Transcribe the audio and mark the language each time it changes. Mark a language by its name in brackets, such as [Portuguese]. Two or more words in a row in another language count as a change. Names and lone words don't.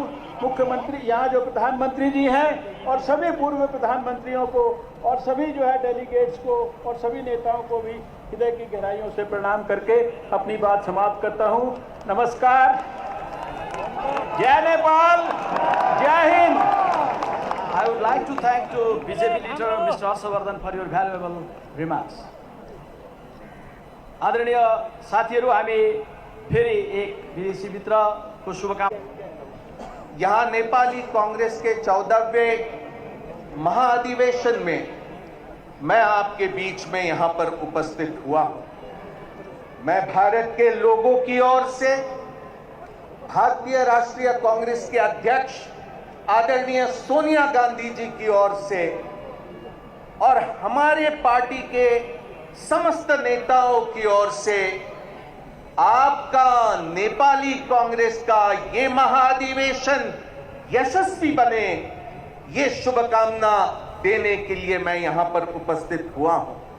[Hindi] मुख्यमंत्री, यहाँ जो प्रधानमंत्री जी हैं और सभी पूर्व प्रधानमंत्रियों को और सभी जो है डेलीगेट्स को और सभी नेताओं को भी हृदय की गहराइयों से प्रणाम करके अपनी बात समाप्त करता हूं। नमस्कार, जय नेपाल, जय हिंद। [English] I would like to thank to BJP leader Mr. Harshvardhan for your valuable remarks. [Nepali] आदरणीय साथीहरू, हामी फेरि एक विदेशी मित्रको शुभकामना। [Hindi] यहाँ नेपाली कांग्रेस के 14वें महाअधिवेशन में मैं आपके बीच में यहाँ पर उपस्थित हुआ हूँ। मैं भारत के लोगों की ओर से, भारतीय राष्ट्रीय कांग्रेस के अध्यक्ष आदरणीय सोनिया गांधी जी की ओर से और हमारे पार्टी के समस्त नेताओं की ओर से आपका नेपाली कांग्रेस का ये महाअधिवेशन यशस्वी बने, ये शुभकामना देने के लिए मैं यहां पर उपस्थित हुआ हूं।